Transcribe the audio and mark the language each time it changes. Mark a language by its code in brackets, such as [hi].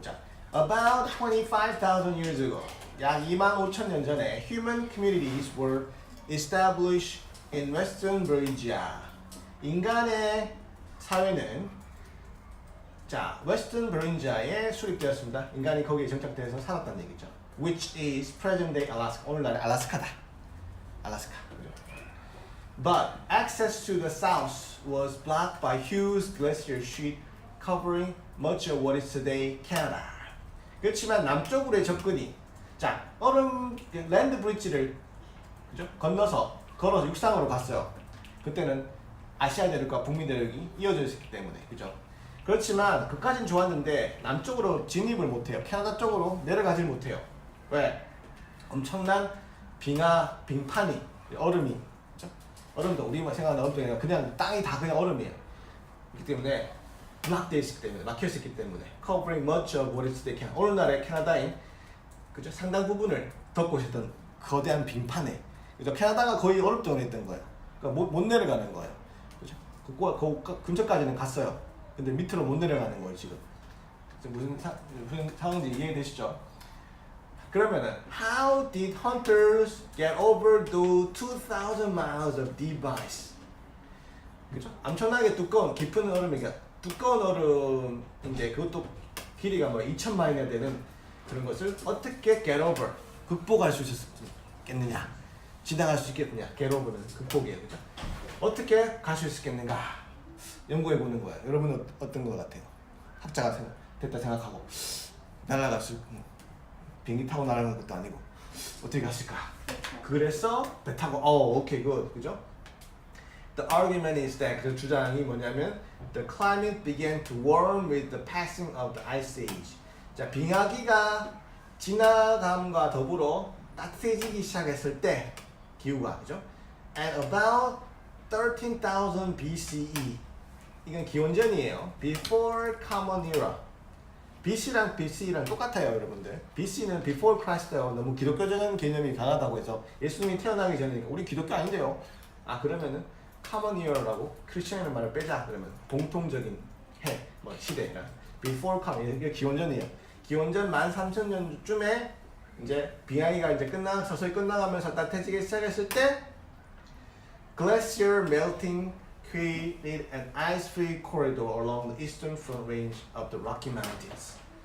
[en] 자, about 25,000 years ago, [ko] 약 25,000년 전에 [en] human communities were established in Western Eurasia. [ko] 인간의 사회는 자, Western Eura시a에 수립되었습니다. 인간이 거기에 정착돼서 살았다는 얘기죠. [en] Which is present-day Alaska. [ko] 오늘날 알래스카다. 알래스카. [en] But access to the south was blocked by huge glacier sheet covering much of what is today Canada. [ko] 그렇지만 남쪽으로의 접근이 자 얼음 랜드 브릿지를 그죠? 건너서 걸어서 육상으로 갔어요. 그때는 아시아 대륙과 북미 대륙이 이어져 있었기 때문에 그죠? 그렇지만 그까진 좋았는데 남쪽으로 진입을 못해요. 캐나다 쪽으로 내려가질 못해요. 왜? 엄청난 빙판이 얼음이 그죠? 얼음도 우리가 생각하는 얼음도 아니라 그냥 땅이 다 그냥 얼음이에요. 그렇기 때문에 블락되어 있기 때문에 막혀 있었기 때문에 [en] covering much of what is today Canada. [ko] 오늘날의 캐나다인 그죠? 상당 부분을 덮고 있었던 거대한 빙판에 그죠? 캐나다가 거의 얼음덩어리 했던 거예요. 그러니까 못 내려가는 거예요. 그죠? 그 근처까지는 갔어요. 근데 밑으로 못 내려가는 거예요 지금. 무슨 상황인지 이해되시죠? [en] 그러면은 how did hunters get over the 2,000 miles of deep ice? [ko] 그죠? 엄청나게 두꺼운 깊은 얼음이니까 두꺼운 얼음인데 그것도 길이가 뭐 2,000마일이나 되는 그런 것을 어떻게 get over 극복할 수 있었겠느냐? 지나갈 수 있겠느냐? get over는 극복이에요, 그죠? 어떻게 갈 수 있었겠는가? 연구해 보는 거야. 여러분은 어떤 것 같아요? 학자가 됐다 생각하고 날아갈 수 비행기 타고 날아가는 것도 아니고 어떻게 갔을까? 그래서 배 타고 오케이 굿 그죠? [en] The argument is that [ko] 그 주장이 뭐냐면 [en] the climate began to warm with the passing of the ice age. [ko] 자 빙하기가 지나감과 더불어 따뜻해지기 시작했을 때 기후가 그죠? [en] At about 13,000 BCE [ko] 이건 기원전이에요. [en] Before Common Era. [ko] BC랑 BC랑 똑같아요, 여러분들. BC는 Before Christ예요. 너무 기독교적인 개념이 강하다고 해서 예수님이 태어나기 전이니까 우리 기독교 아닌데요. 아 그러면은 Common Era라고 크리스천이라는 말을 빼자. 그러면 공통적인 해, 뭐 시대라. Before Common 이게 기원전이에요. 기원전 13,000년쯤에 이제 빙하기가 이제 서서히 끝나가면서 따뜻해지기 시작했을 때 [en] Glacier melting created an ice-free corridor along the eastern front range of the Rocky Mountains.